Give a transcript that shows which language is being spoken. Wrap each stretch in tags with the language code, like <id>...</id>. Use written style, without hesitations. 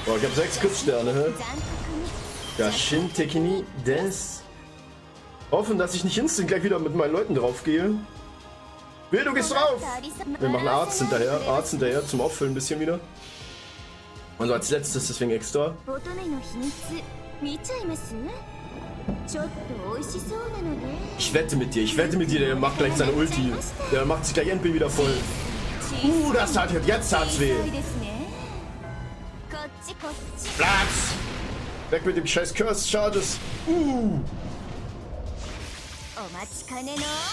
<de>Boah, ich habe 6 Kurzsterne, hä?</de> <ja>残酷に。 Jashin-Tekini des.</ja> <de>Hoffen, dass ich nicht instant gleich wieder mit meinen Leuten drauf gehe. Will, du gehst drauf! Wir machen Arzt hinterher zum Auffüllen ein bisschen wieder. Also als letztes, deswegen extra.</de> <ja>乙女の秘密見ちゃいます？ちょっと美味しそうなので。</ja> <de>Ich wette mit dir, der macht gleich seine Ulti. Der macht sich gleich endlich wieder voll. Das tat jetzt tat's weh.</de> <ja>ですね。こっちこっち。</ja> <de>Platz! Weg mit dem scheiß Curse Charges.</de> <ja>お待ちかねの</ja>